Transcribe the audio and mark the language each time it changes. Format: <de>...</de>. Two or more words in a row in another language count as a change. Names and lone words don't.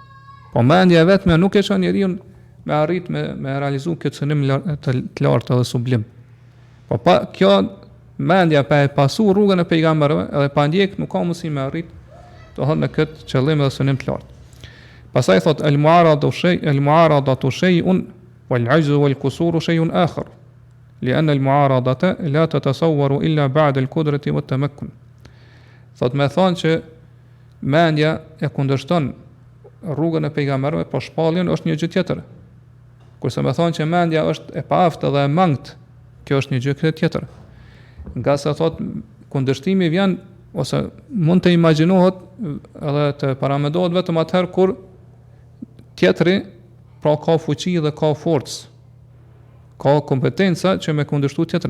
<sq>Po mendja vetme nuk e çon njeriu me arrit me realizu këtë synim të lartë edhe sublim. Po pa kjo mendja pa e pasu rrugën e pejgamberëve edhe pa ndjek nuk ka mundësi me arrit të thonë në këtë qëllim dhe synim të lartë. Pastaj thot</sq> <ar>المعارضة شيء والعجز والقصور شيء آخر. لأن المعارضة لا تتصور إلا بعد القدرة والتمكن.</ar> <sq>Thot me thonë që mendja e kundërshton rrugën e pejgamberëve, po shpalljen është një gjë tjetër. Kurse me thonë që mendja është e paaftë dhe e mangët, kjo është një gjë tjetër. Nga se thot kundërshtimi vjen ose mund të imagjinohet edhe të paramendohet vetëm atëherë kur tjetri pra ka fuqi dhe ka forcë, ka kompetenca që me kundërshtu tjetrën.</sq>